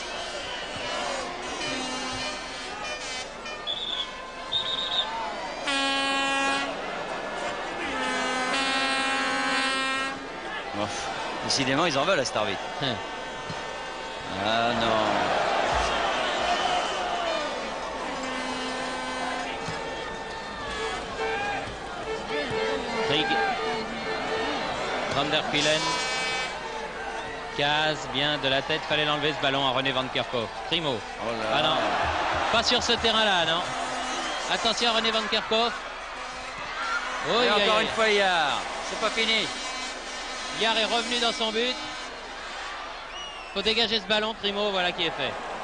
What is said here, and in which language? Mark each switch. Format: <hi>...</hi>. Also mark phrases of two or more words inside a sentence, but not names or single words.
<fr>Oh, décidément, ils en veulent à cet arbitre. Ah non. Krieg. Van der Kuilen. Kaz, bien de la tête, fallait l'enlever ce ballon à René Van Kerkhoff. Crimo. Oh là. Ah non, pas sur ce terrain-là, non. Attention à René Van Kerkhoff. Oh, Et encore une fois, Yard. C'est pas fini. Yard est revenu dans son but. Faut dégager ce ballon, Primo, voilà qui est fait.</fr>